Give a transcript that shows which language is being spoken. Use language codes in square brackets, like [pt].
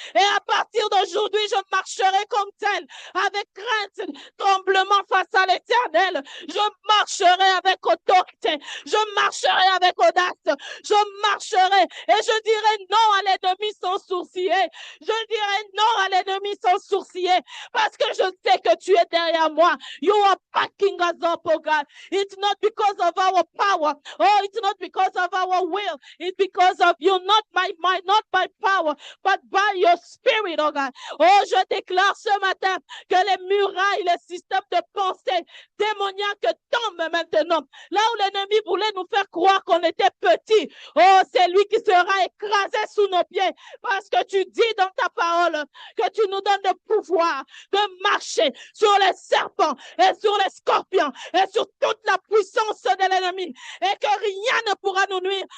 [fr] Et à partir d'aujourd'hui, je marcherai comme tel, avec crainte, tremblement face à l'Éternel. Je marcherai avec autorité, je marcherai avec audace, je marcherai et je dirai non à l'ennemi sans sourciller. Je dirai non à l'ennemi sans sourciller parce que je sais que tu es derrière moi. [en] You are backing us up, oh God. It's not because of our power. Oh, it's not because of our will. It's because of you, not by might, not by power, but by your spirit, oh God. [fr] Oh, je déclare ce matin que les murailles, les systèmes de pensée démoniaques tombent maintenant. Là où l'ennemi voulait nous faire croire qu'on était petit, oh, c'est lui qui sera écrasé sous nos pieds parce que tu dis dans ta parole que tu nous donnes le pouvoir de marcher sur les serpents et sur les scorpions et sur toute la puissance de l'ennemi et que rien ne pourra nous nuire.